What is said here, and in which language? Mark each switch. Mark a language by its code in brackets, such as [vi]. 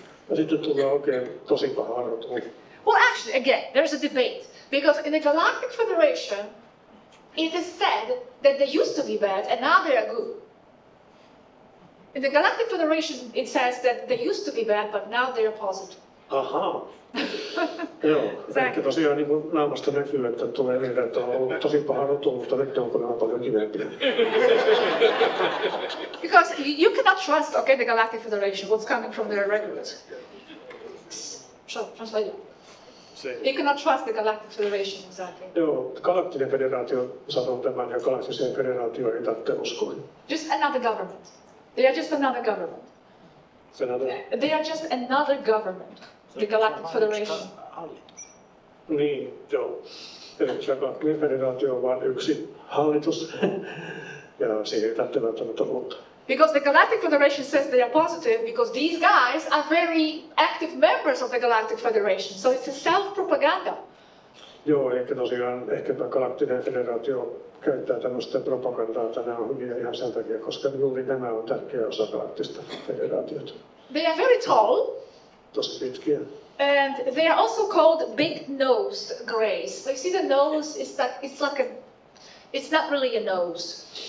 [fi] Ja sitten tulee oikein tosi paha rotu. [en] Well, actually, again, there's a debate. Because in the Galactic Federation, it is said that they used to be bad and now they are good. In the Galactic Federation, it says that they used to be bad, but now they are positive. Ahaa. [fi] Joo, ehkä tosiaan niin kuin naamasta näkyy, että tulee niin, että on ollut tosi paha rotu, mutta nyt on kyllä paljon kivempiä. [en] Because you cannot trust, okay, the Galactic Federation, what's coming from their regulars. Translate it. You cannot trust the Galactic Federation, exactly. [fi] Joo, Galaktinen federaatio sanoo tämän ja Galaktiseen federaatioon ei tarvitse uskoa. [en] Just another government. They are just another government. They are just another government. The Galactic Federation. [fi] Niin, joo. Eli Galaktinen federaatio on vain yksi hallitus ja siihen ei tarvitse välttämättä luottaa. [en] Because the Galactic Federation says they are positive because these guys are very active members of the Galactic Federation. So it's a self-propaganda. [fi] Joo, ehkä tosiaan ehkäpä Galaktinen federaatio käyttää tämmöistä propagandaa, että nämä on hyviä ihan sen takia, koska juuri nämä on tärkeä osa Galaktista federaatiota. [en] They are very tall. [fi] Tosi pitkiä. [en] And they are also called big-nosed greys. So you see the nose is that it's not really a nose.